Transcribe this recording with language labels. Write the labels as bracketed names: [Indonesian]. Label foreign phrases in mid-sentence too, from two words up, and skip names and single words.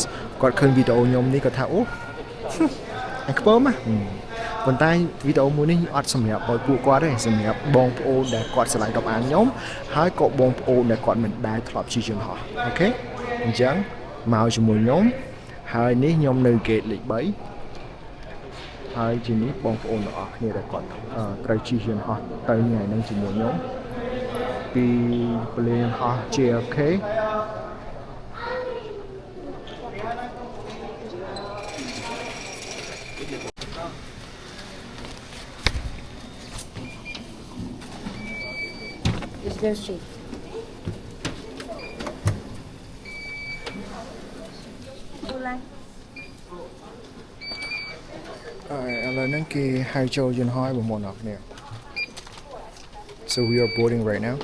[Khmer] គាត់ឃើញវីដេអូខ្ញុំនេះគាត់ថាអូអញខ្ពើមប៉ុន្តែវីដេអូមួយនេះអត់សម្រាប់ឲ្យពួកគាត់ទេសម្រាប់បងប្អូនដែលគាត់ឆ្លៃរាប់អានខ្ញុំហើយក៏បងប្អូនដែលគាត់មិនដែលធ្លាប់ជិះយន្តហោះអូខេអញ្ចឹងមកជាមួយខ្ញុំហើយនេះខ្ញុំនៅ gate លេខ3ហើយជានេះបងប្អូនទាំងអស់គ្នាដែលគាត់ត្រូវជិះយន្តហោះទៅថ្ងៃហ្នឹងជាមួយខ្ញុំពីពលានយន្តហោះ JFK [English] It's very sweet. Alright, [Khmer] ឥឡូវហ្នឹងគេហៅចូលយន្តហោះបងប្អូនអរគ្នា [English] So we are boarding right now.